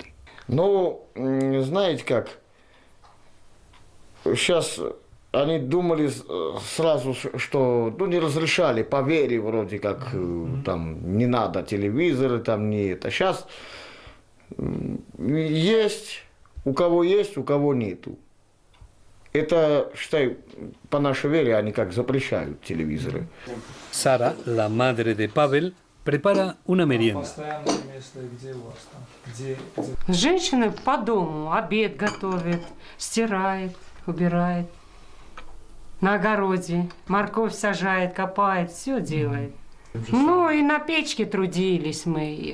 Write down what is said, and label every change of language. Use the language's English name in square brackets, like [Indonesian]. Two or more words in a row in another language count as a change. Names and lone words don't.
[Russian] Знаете как, сейчас они думали сразу, что, не разрешали по вере вроде как, там, не надо телевизоры, там, не это. Сейчас есть, у кого нету. Это, считай, по нашей вере они как запрещают телевизоры. [Spanish] Sara, la madre de Pavel, prepara una merienda. [Russian] Женщина по дому обед готовит, стирает, убирает. На огороде морковь сажает, копает, все делает. И на печке трудились мы.